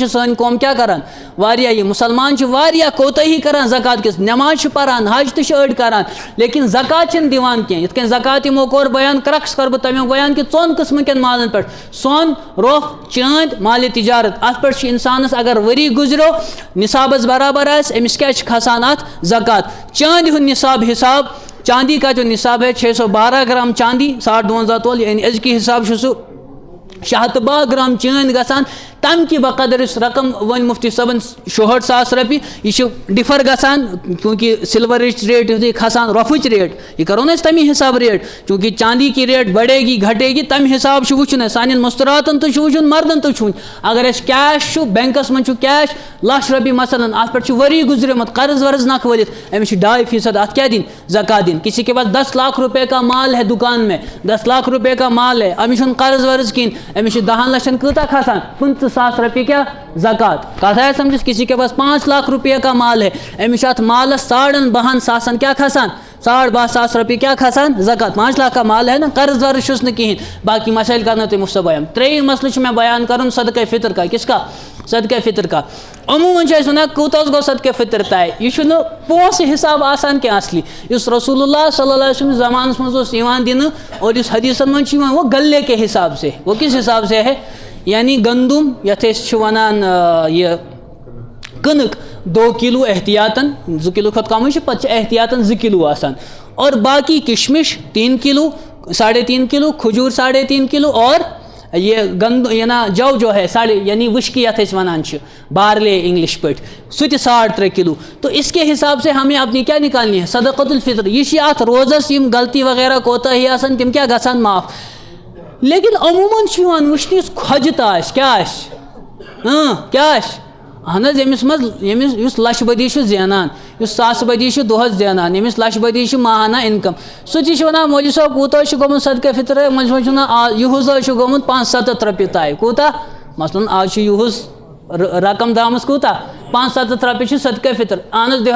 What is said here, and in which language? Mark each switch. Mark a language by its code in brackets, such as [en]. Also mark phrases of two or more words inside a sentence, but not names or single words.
[ks] چھِ سٲنۍ قوم کیٛاہ کران واریاہ یہِ مُسلمان چھِ واریاہ کوتٲہی کران زکات کِس نٮ۪ماز چھِ پران حج تہِ چھِ أڑۍ کران لیکن زکات چھِنہٕ دِوان کینٛہہ یِتھ کٔنۍ زکات یِمو کوٚر بیان کرٛکس کرٕ بہٕ تمیُک بیان کہِ 4 قٕسمہٕ کٮ۪ن مالن پٮ۪ٹھ سۄن روٚف چٲندۍ مالہِ تجارت اتھ پٮ۪ٹھ چھُ انسانس اگر ؤری گُزریو نصابس برابر آسہِ أمِس کیٛاہ چھِ کھسان اتھ زکات چاندِ ہُنٛد نصاب [ur] حساب چاندی کا جو نصاب ہے [ks] 612 گرام چاندی 52 تولہٕ یعنی أزکہِ حساب چھُ سُہ 602 گرام چٲندۍ گژھان تَمہِ کہِ بقدر یُس رقم وۄنۍ مفتی صٲبن 66 ساس رۄپیہِ یہِ چھُ ڈِفر گژھان چوٗنٛکہِ سِلورٕچ ریٹ یُتھُے کھسان رۄپھٕچ ریٹ یہِ کرو نا أسۍ تمی حساب ریٹ چوٗنٛکہِ [ur] چاندی کی ریٹ بڑے گی گھٹے گی [ks] تمہِ حساب چھُ وٕچھُن اَسہِ سانٮ۪ن مُستراتن تہِ چھُ وٕچھُن مردن تہِ چھُ وٕچھُن اگر اَسہِ کیش چھُ بینکس منٛز چھُ کیش 1,00,000 رۄپیہِ مثلاً اتھ پٮ۪ٹھ چھُ ؤری گُزریومُت قرض ورض نکھ ؤلِتھ أمِس چھِ 2% اتھ کیٛاہ دِنۍ زکات دِنۍ [ur] کسی کے پاس 10 لاکھ روپے کا مال ہے دکان میں 10 لاکھ روپے کا مال ہے [ks] أمِس چھُنہٕ قرض ورض کِہیٖنۍ أمِس چھِ 10 لچھن کۭژاہ کھسان 25 ساس رۄپیہِ کیٛاہ زکات کتھ آیا سمجھس [ur] کسی کے پاس 5 لاکھ روپے کا مال ہے [ks] أمِس چھُ اتھ مالس 12.5 ساسن کیٛاہ کھسان 12.5 ساس رۄپیہِ کیٛاہ کھسان زکات [ur] 5 لاکھ کا مال ہے [ks] نا قرض ورض چھُس نہٕ کِہیٖنۍ باقی مسائل کرنو تۄہہِ مُفت بیان ترٛیٚیِم مسلہٕ چھُ مےٚ بیان کرُن [ur] صدقہ فطر کا کس کا صدقہ فطر کا [ks] عموٗماً چھِ أسۍ وَنان کوٗتاہ حظ گوٚو صدقہ فطر طے یہِ چھُنہٕ پونٛسہٕ حساب آسان کینٛہہ اصلی یُس رسول اللہ صلی اللہ علیہ وسلم زمانس منٛز اوس یِوان دِنہٕ اور یُس حدیثن منٛز چھُ یِوان [ur] وہ گلے کے حساب سے وہ کس حساب سے ہے یعنی [ks] گندم یتھ أسۍ چھِ وَنان یہِ کٕنٕک 2 کِلوٗ احتیاطن 2 کِلوٗ کھۄتہٕ کمٕے چھِ پتہٕ چھِ احتیاطن 2 کِلوٗ آسان اور باقی کشمش 3 کِلوٗ 3.5 کِلوٗ کھجوٗر 3.5 کِلوٗ [ur] اور یہ یہ نا جو ہے یعنی [ks] وشکی یتھ أسۍ وَنان چھِ [en] barley English [ks] پٲٹھۍ سُہ تہِ 3.5 کِلوٗ [ur] تو اس کے حساب سے ہمیں اپنی کیا نکالنی ہے [ks] صدقۃ الفطر یہ چھِ اتھ روزس یِم غلطی وغیرہ کوتاہی آسان تِم کیٛاہ گژھان معاف لیکن عموٗماً چھُ یِوان وٕچھنہٕ یُس کھۄجہِ تہٕ آسہِ کیٛاہ آسہِ کیٛاہ آسہِ اہن حظ ییٚمِس منٛز یُس لچھ بٔدی چھُ زینان یُس ساسہٕ بٔدی چھُ دۄہس زینان ییٚمِس لچھ بٔدی چھُ ماہانہ اِنکم سُہ تہِ چھُ وَنان مولوی صٲب کوٗتاہ چھُ گوٚمُت صدقہ فطر مٔنٛزۍ منٛز چھُ وَنان یِہُس حظ چھُ گوٚمُت 5-7 رۄپیہِ تانۍ کوٗتاہ مثلاً آز چھُ یِہُس رقم درٛامٕژ کوٗتاہ 570 رۄپیہِ صدقہ فطر اہن دِ